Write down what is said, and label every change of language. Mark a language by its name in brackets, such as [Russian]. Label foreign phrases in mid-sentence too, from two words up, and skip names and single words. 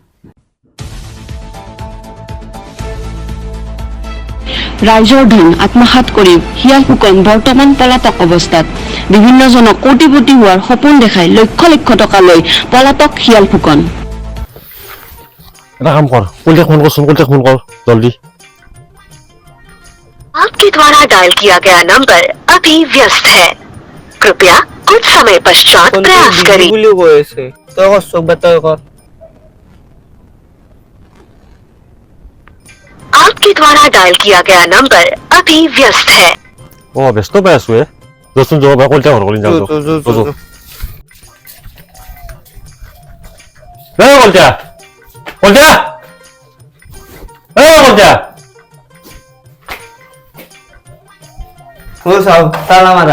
[Assamese] ৰাইজৰ ধন আত্মসাৎ কৰি শিয়াল ফুকন বৰ্তমান পলাতক অৱস্থাত বিভিন্নজনক কোটিপতি হোৱাৰ সপোন দেখাই লক্ষ লক্ষ টকা লৈ পলাতক শিয়াল ফুকন এটা কাম কৰ কোনটা ফোন কৰ জলদি [Hindi] आपके द्वारा डायल किया गया नंबर अभी व्यस्त है कृपया कुछ समय पश्चात प्रयास करें [Assamese] বুলি কৈ আছে তই কৰ চব তই কৰ [Hindi] आपके द्वारा डायल किया गया नंबर अभी व्यस्त है [Assamese] ও ব্যস্ত পাই আছো দচোন যাব বা কোনটা ঘৰ কৰিন যাও কলটা ও চাও তালা মাৰা